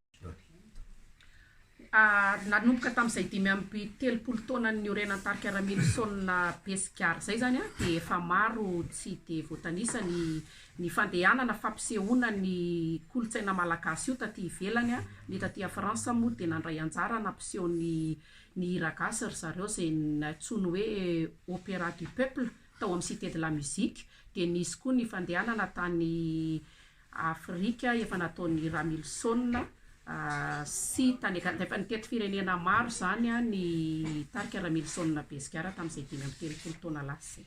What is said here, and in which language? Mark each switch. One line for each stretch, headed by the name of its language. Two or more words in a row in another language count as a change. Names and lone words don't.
Malagasy: Nanomboka tamin'izay 5 taona ny orenan'ny tarika Milson Pescara zay zany dia efa maro tsy dia voatanisa ny fandehanana fampisehoana ny kolotsaina malagasy io taty ivelany. Ny taty Frantsa moa dia nandray anjara nampiseho ny hira gasy ry zareo zay natsoiny hoe opéra du peuple tao amin'ny Cité de la Musique. Dia nisy koa ny fandehanana tany Afrika efa nataon'ny Milson sy tany efa nitety firenena maro zany ny tarika Milson Pescara tamin'izay 5 taona lasa.